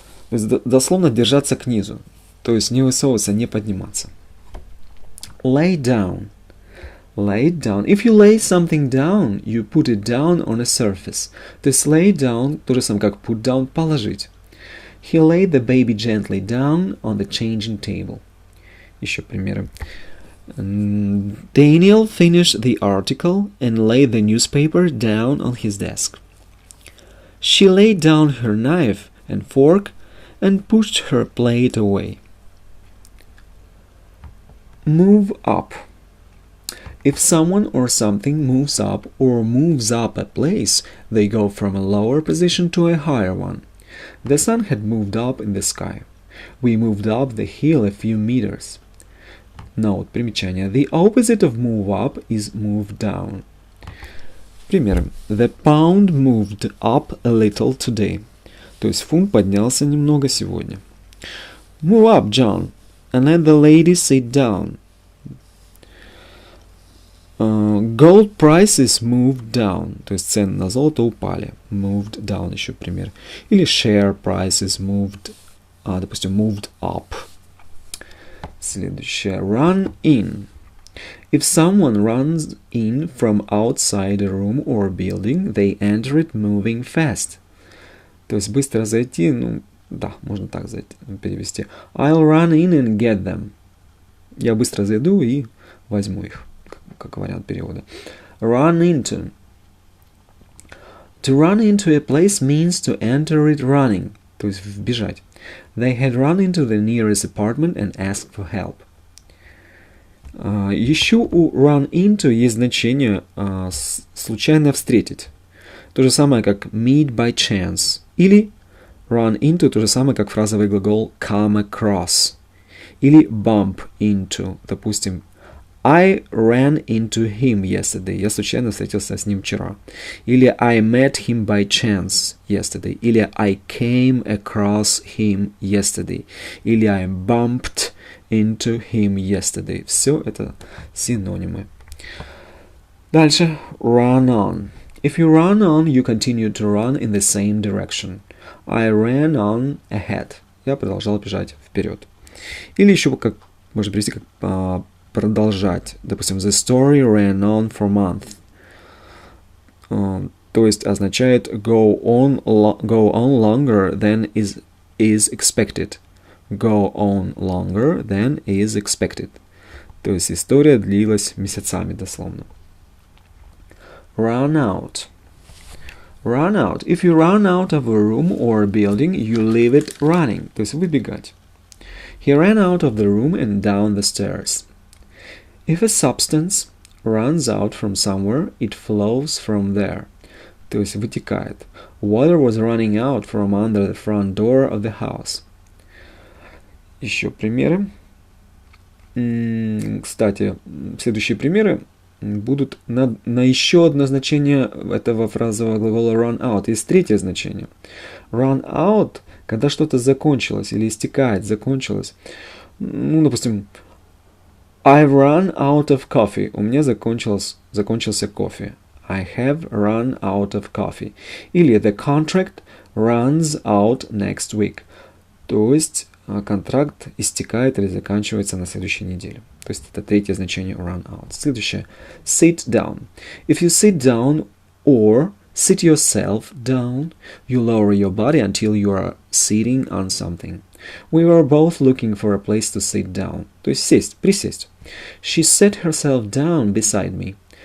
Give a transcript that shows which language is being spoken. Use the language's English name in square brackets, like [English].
[Russian] То есть дословно держаться к низу. То есть не высовываться, не подниматься. [English] Lay down. Lay it down. If you lay something down, you put it down on a surface. [Russian] То есть lay down, то же самое как put down, положить. [English] He laid the baby gently down on the changing table. [Russian] Еще примеры. [English] Daniel finished the article and laid the newspaper down on his desk. She laid down her knife and fork and pushed her plate away. Move up. If someone or something moves up or moves up a place, they go from a lower position to a higher one. The sun had moved up in the sky. We moved up the hill a few meters. Note, примечание. The opposite of move up is move down. [Russian] Примеры. [English] The pound moved up a little today. [Russian] То есть фунт поднялся немного сегодня. [English] Move up, John, and let the lady sit down. Gold prices moved down. [Russian] То есть цены на золото упали. [English] Moved down [Russian] еще пример. Или [English] share prices moved, [Russian] допустим, [English] moved up. [Russian] Следующее. Run in. [English] If someone runs in from outside a room or building, they enter it moving fast. [Russian] То есть быстро зайти, ну, да, можно так перевести. [English] I'll run in and get them. [Russian] Я быстро зайду и возьму их, как вариант перевода. [English] Run into. To run into a place means to enter it running. [Russian] То есть вбежать. [English] They had run into the nearest apartment and asked for help. [Russian] Еще у run into есть значение случайно встретить. То же самое, как [English] meet by chance. [Russian] Или run into то же самое, как фразовый глагол come across. Или [English] bump into. [Russian] Допустим, [English] I ran into him yesterday. [Russian] Я случайно встретился с ним вчера. Или [English] I met him by chance yesterday. Или I came across him yesterday. [Russian] Или [English] I bumped into him yesterday. [Russian] Все это синонимы. Дальше. Run on. [English] If you run on, you continue to run in the same direction. I ran on ahead. [Russian] Я продолжал бежать вперед. Или еще как можно привести как продолжать. Допустим, [English] the story ran on for a month. [Russian] То есть означает [English] go on longer than is expected. Go on longer than is expected. [Russian] То есть история длилась месяцами дословно. [English] Run out. Run out. If you run out of a room or a building, you leave it running. [Russian] То есть выбегать. [English] He ran out of the room and down the stairs. If a substance runs out from somewhere, it flows from there. [Russian] То есть вытекает. [English] Water was running out from under the front door of the house. [Russian] Еще примеры. Кстати, следующие примеры будут на еще одно значение этого фразового глагола run out. Есть третье значение. Run out, когда что-то закончилось или истекает, закончилось. Ну, допустим, [English] I've run out of coffee. [Russian] У меня закончился кофе. [English] I have run out of coffee. [Russian] Или [English] the contract runs out next week. [Russian] То есть контракт истекает или заканчивается на следующей неделе. То есть это третье значение run out. Следующее. Sit down. [English] If you sit down or sit yourself down, you lower your body until you are sitting on something. We were both looking for a place to sit down. [Russian] То есть сесть, присесть. [English] She sat herself down beside me.